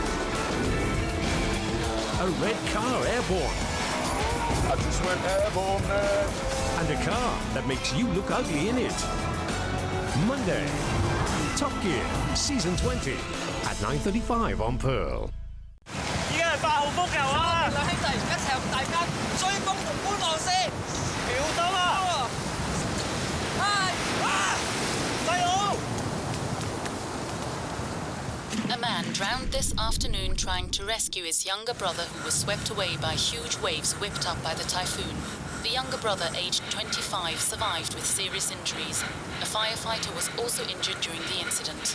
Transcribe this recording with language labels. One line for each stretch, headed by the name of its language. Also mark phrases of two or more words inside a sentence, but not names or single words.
English: A red car airborne. I just went airborne there. And a car that makes you look ugly in it. Monday, Top Gear Season 20 at 9:35 on Pearl.
Cantonese: 依家係8號風球啊！兩兄弟一齊同大家追風同觀望先，小心啊！細佬！
English: A man drowned this afternoon trying to rescue his younger brother who was swept away by huge waves whipped up by the typhoon. The younger brother, aged 25, survived with serious injuries. A firefighter was also injured during the incident.